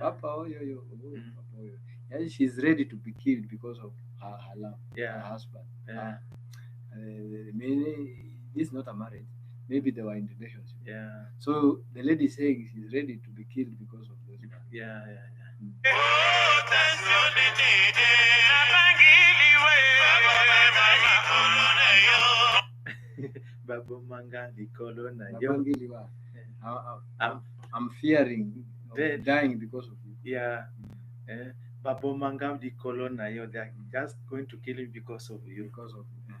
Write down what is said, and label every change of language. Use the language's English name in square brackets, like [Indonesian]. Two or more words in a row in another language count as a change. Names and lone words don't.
[English] Papa oh yo yo. Papa oh yo. Yeah, she's ready to be killed because of her love. Yeah. Her husband. Yeah. Maybe this is not a marriage. Maybe they were in relationship. Yeah. So the lady is saying she's ready to be killed because of this man. Yeah. [Lingala] Babu manga likolo na yo. [English] I'm fearing dying because of you. Yeah. [Lingala] Babu manga likolo na yo. [English] They're just going to kill him because of you. Because of you.